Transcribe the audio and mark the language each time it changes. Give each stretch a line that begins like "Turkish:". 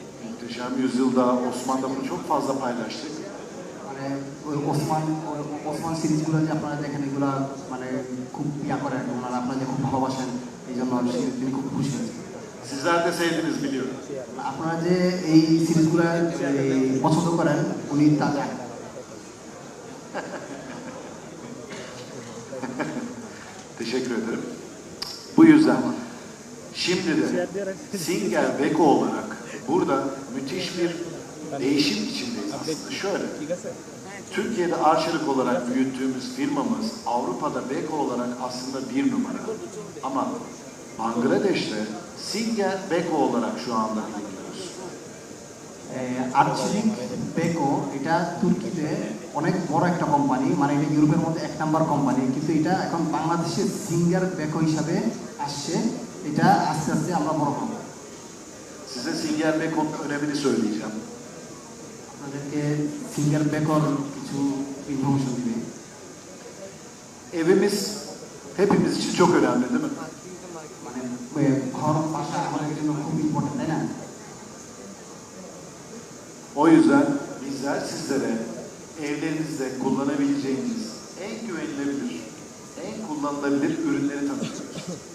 Turkish: Muhteşem Yüzyıl'da, Osman'da bunu çok fazla paylaştık.
Bangla: মানে ওই ওসমান সিরিজগুলো যে আপনারা দেখেন, এগুলো মানে খুব করেন, ওনারা আপনাদের খুব ভালোবাসেন, এই জন্য তিনি খুব খুশি হয়েছেন।
Turkish: Sizler de sevdiniz biliyorum.
Bangla: আপনারা যে এই সিরিজগুলো পছন্দ করেন, উনি তা জানেন।
Turkish: Teşekkür ederim. Bu yüzden şimdi de Singer Beko olarak burada müthiş bir değişim içindeyiz aslında. Şöyle, Türkiye'de arçelik olarak büyüttüğümüz firmamız Avrupa'da Beko olarak aslında 1 numara. Ama Bangladeş'te Singer Beko olarak şu anda biliniyoruz.
Bangla: আর্চেলিক Beko এটা তুর্কিতে অনেক বড় একটা company, মানে এটা ইউরোপের মধ্যে 1 number company, কিন্তু এটা এখন বাংলাদেশের সিঙ্গার বেকো হিসাবে আসছে। এটা আস্তে আস্তে আমরা বড় হব।
Turkish: Size Singer Beko'nun önemini söyleyeceğim.
Bangla: আপনাদেরকে সিঙ্গার বেকোর কিছু ইনফরমেশন দিবে।
Turkish: Evimiz hepimiz için çok önemli değil mi?
Bangla: মানে ঘর বাসা আমাদের জন্য খুব ইম্পর্টেন্ট, তাই না?
Turkish: O yüzden bizler sizlere evlerinizde kullanabileceğiniz en güvenilebilir, en kullanılabilir ürünleri tanıtıyoruz.